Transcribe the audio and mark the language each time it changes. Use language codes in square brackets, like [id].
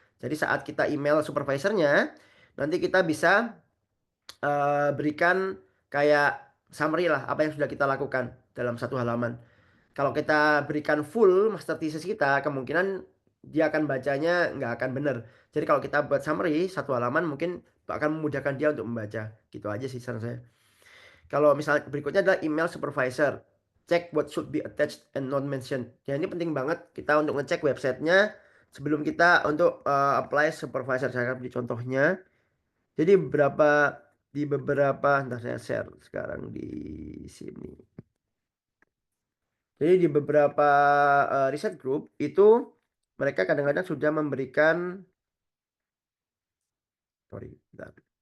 [id] Jadi saat kita email supervisornya, nanti kita bisa berikan kayak summary lah apa yang sudah kita lakukan. dalam satu halaman. Kalau kita berikan full master thesis kita, kemungkinan dia akan bacanya nggak akan benar. Jadi kalau kita buat summary satu halaman mungkin akan memudahkan dia untuk membaca. Gitu aja sih saran saya. Kalau misalnya berikutnya adalah email supervisor. [en] Check what should be attached and not mentioned. [id] Ya ini penting banget kita untuk ngecek websitenya sebelum kita untuk apply supervisor. Saya akan beri contohnya. Jadi di beberapa, ntar saya share sekarang di sini. Jadi di beberapa riset group itu mereka kadang-kadang sudah memberikan, sorry, bentar.